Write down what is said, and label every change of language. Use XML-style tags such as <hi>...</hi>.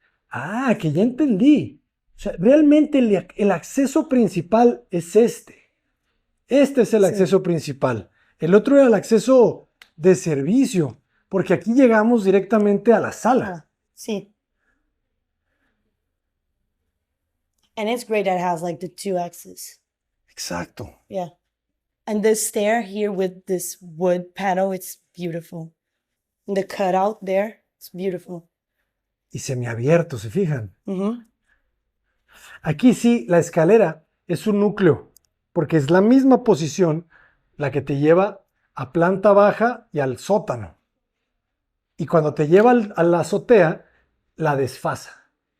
<es>Ah, que ya entendí. O sea, realmente el acceso principal es este. Este es el Sí. acceso principal. El otro era el acceso de servicio, porque aquí llegamos directamente a la sala. Ah, sí.</es> <en>And it's great that it has like the 2 axes.</en> <es>Exacto.</es> <en>Yeah. And this stair here with this wood panel, it's beautiful. And the cutout there, it's beautiful.</en> <es>Y semiabierto, ¿se fijan? Mm-hmm. Aquí sí, la escalera es un núcleo, porque es la misma posición la que te lleva a planta baja y al sótano. Y cuando te lleva a la azotea, la desfasa.</es>